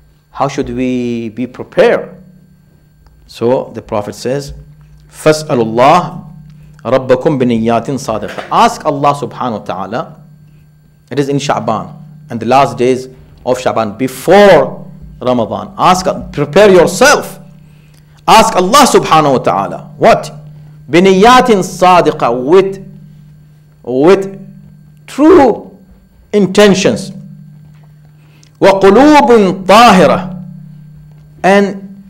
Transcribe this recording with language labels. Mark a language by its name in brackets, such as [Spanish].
[English] How should we be prepared? So the Prophet says, [Arabic] فَاسْأَلُوا اللَّهَ رَبَّكُمْ بِنِيَّاتٍ صَادِقَةٍ. [English] Ask Allah subhanahu wa ta'ala. It is in Sha'ban and the last days of Sha'ban before Ramadan. Prepare yourself. Ask Allah subhanahu wa ta'ala. What? [Arabic] بِنِيَّاتٍ صَادِقَةٍ, [English] with true intentions. [Arabic] وَقُلُوبٍ طَاهِرَةٍ, and